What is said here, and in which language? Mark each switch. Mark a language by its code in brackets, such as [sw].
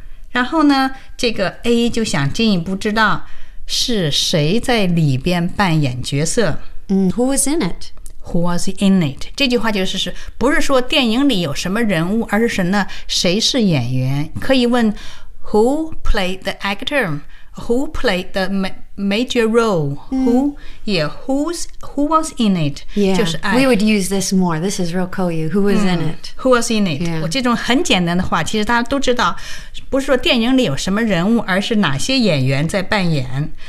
[zh] 然后呢，这个 A 就想进一步知道是谁在里边扮演角色。 [en] Who was in it? Who was in it? [zh] 这句话就是不是说电影里有什么人物，而是呢谁是演员。可以问 [en] Who played the actor? Who played the major role, who was in it? Yeah, 就是 we would use this more. This is real cool. Who was in it? Who was in it? [zh] 我这种很简单的话，其实大家都知道，不是说电影里有什么人物，而是哪些演员在扮演。